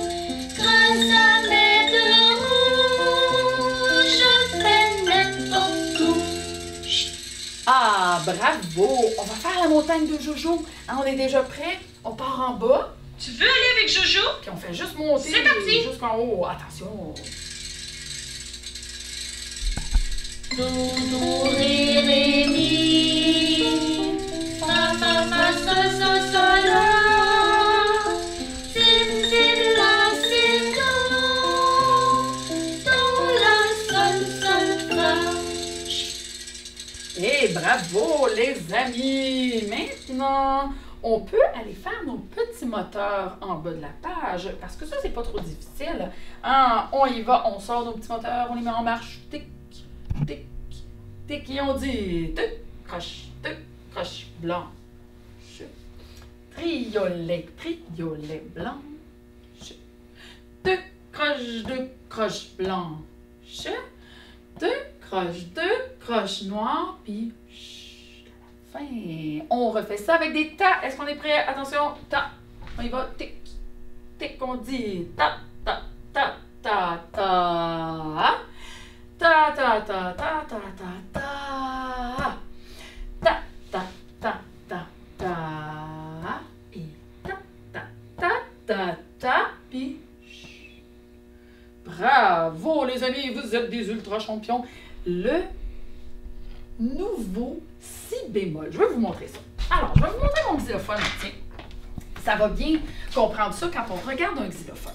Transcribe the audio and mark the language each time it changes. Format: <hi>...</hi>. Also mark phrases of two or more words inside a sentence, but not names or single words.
<fr>Grâce à mes deux roues, je fais n'importe où. Ah, bravo! On va faire la montagne de Jojo. Hein, on est déjà prêt? On part en bas, Tu veux aller avec Jojo? puis on fait juste monter C'est parti! jusqu'en haut. Attention! Do, do, ré, ré, mi. Fa, fa, fa, sol, sol, sol, la. Si, si, la, si, do. Do, la, sol, sol, fa. Et bravo, les amis! Maintenant, on peut aller faire nos petits moteurs en bas de la page, parce que ça, c'est pas trop difficile. Hein? On y va, on sort nos petits moteurs, on les met en marche. Tic, tic, tic, et on dit tic, croche, blanche. Triolet, blanche. Deux croches blanches. Deux croches noires, puis à la fin, on refait ça avec des tas. Est-ce qu'on est prêt? Attention, tas. On y va, tic, tic, on dit ta, ta, ta, ta, ta. Ta, ta, ta, ta, ta, ta, ta. Ta, ta, ta, ta, ta. Et ta, ta, ta, ta, ta, puis bravo les amis, vous êtes des ultra champions. Le nouveau Si bémol. Je vais vous montrer ça. Alors, je vais vous montrer mon xylophone. Tiens, ça va bien comprendre ça quand on regarde un xylophone.</fr>